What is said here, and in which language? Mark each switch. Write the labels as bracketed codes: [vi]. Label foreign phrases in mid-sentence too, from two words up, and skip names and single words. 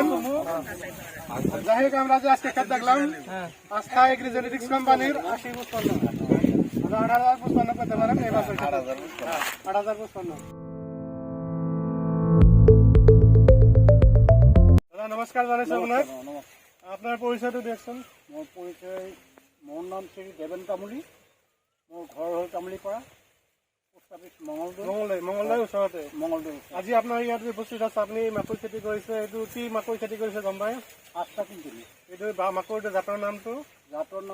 [bn] যাই হোক, আমরা যে আজকে ক্ষেত দেখলাম আস্থা এগ্রি জেনেটিক্স কোম্পানির 8055, 8055 করতে পারেন এই বছর 8055। নমস্কার জানাইছি আপনার। আপনার পরিচয়টা দেখছেন? [as] মোৰ পৰিচয়, মোৰ নাম শ্ৰী দেৱেন তামুলী, মোৰ ঘৰ হ'ল তামুলীপাৰা, [en] post office [as] মঙলদৈ ওচৰতে। মঙলদৈ। আজি আপোনাৰ ইয়াত উপস্থিত আছে, আপুনি মাকৈ খেতি কৰিছে। এইটো কি মাকৈ খেতি কৰিছে গম পায়? আস্থা কোম্পানী। এইটো মাকৈটো জাতৰ নামটো?